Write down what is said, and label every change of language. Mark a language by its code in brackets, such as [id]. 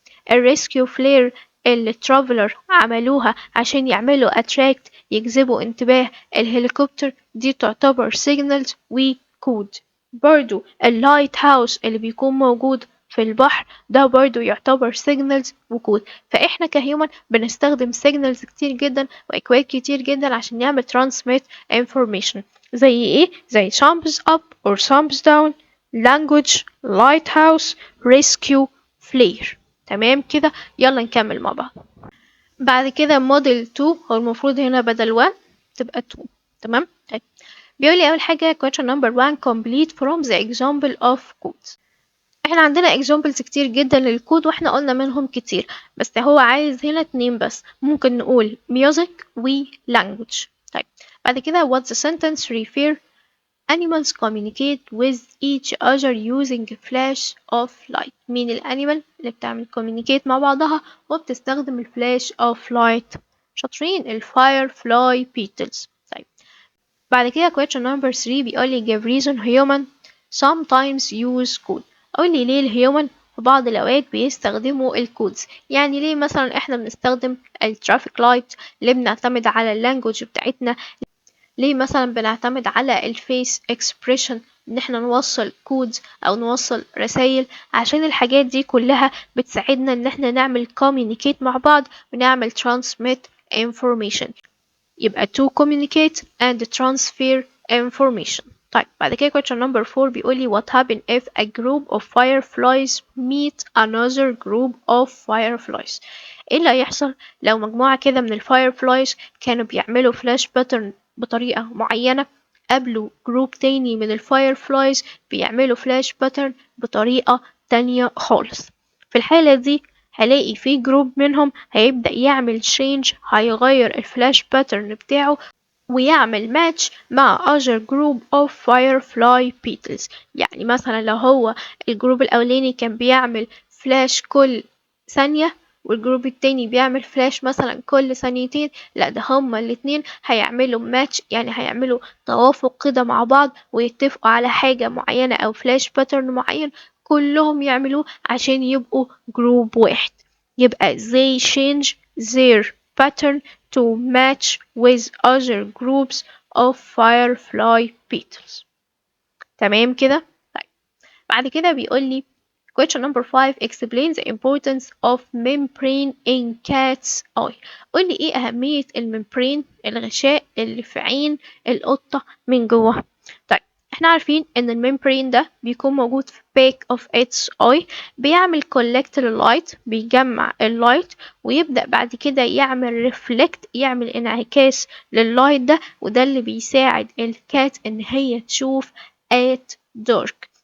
[ar] الريسكيو فلير اللي ترافلر عملوها عشان يعملوا اتراكت، يجذبوا انتباه الهليكوبتر، دي تعتبر سيجنالز وكود. برضو اللايت هاوس اللي بيكون موجود في البحر ده برضو يعتبر سيجنالز وكود. فاحنا كهيومن بنستخدم سيجنالز كتير جدا واكواد كتير جدا عشان نعمل ترانسميت انفورميشن. [en] زي ايه؟ زي thumbs up or thumbs down، language، lighthouse، rescue، flare. [ar] تمام كده، يلا نكمل مع بعض. بعد كده موديل 2، هو المفروض هنا بدل 1 تبقى 2. تمام. طيب بيقول لي اول حاجه [en] question number 1 complete from the example of codes. [ar] احنا عندنا examples كتير جدا للكود واحنا قلنا منهم كتير، بس هو عايز هنا 2 بس. ممكن نقول music و language. طيب بعد كده [en] what the sentence refer animals communicate with each other using flash of light. [ar] مين الانيمال اللي بتعمل communicate مع بعضها وبتستخدم الفلاش of light؟ شاطرين، الفايرفلاي beetles. طيب بعد كده [en] question number 3 [ar] بيقول لي [en] give reason human sometimes use code. [ar] قول لي ليه الهيومن في بعض الأوقات بيستخدموا الكودز. يعني ليه مثلا احنا بنستخدم الترافيك لايت، ليه بنعتمد على اللانجوج بتاعتنا، ليه مثلا بنعتمد على الفيس اكسبريشن ان احنا نوصل كودز او نوصل رسائل. عشان الحاجات دي كلها بتساعدنا ان احنا نعمل communicate مع بعض ونعمل transmit information. [en] يبقى to communicate and transfer information. [ar] طيب بعد كده [en] question number 4 [ar] بيقول لي [en] what happen if a group of fireflies meet another group of fireflies. [ar] ايه اللي هيحصل لو مجموعة كده من الفايرفلايز كانوا بيعملوا فلاش باترن بطريقة معينة قابلوا جروب تاني من الفايرفلايز بيعملوا فلاش باترن بطريقة تانية خالص. في الحالة دي هلاقي في جروب منهم هيبدأ يعمل change، هيغير الفلاش باترن بتاعه ويعمل ماتش مع other group of firefly beetles. يعني مثلا لو هو الجروب الأولاني كان بيعمل فلاش كل ثانية والجروب التاني بيعمل فلاش مثلا كل ثانيتين، لا ده هما الاتنين هيعملوا ماتش، يعني هيعملوا توافق كده مع بعض ويتفقوا على حاجة معينة أو فلاش باترن معين كلهم يعملوه عشان يبقوا جروب واحد. [en] يبقى they change their pattern to match with other groups of firefly beetles. [ar] تمام كده؟ طيب بعد كده بيقول لي [en] question number 5 explain the importance of membrane in cat's eye. [ar] قول لي ايه أهمية الممبرين الغشاء اللي في عين القطة من جوه. طيب احنا عارفين ان الممبرين ده بيكون موجود في back of its eye، بيعمل collect لللايت، بيجمع اللايت ويبدأ بعد كده يعمل reflect، يعمل انعكاس لللايت ده، وده اللي بيساعد الكات ان هي تشوف at dark.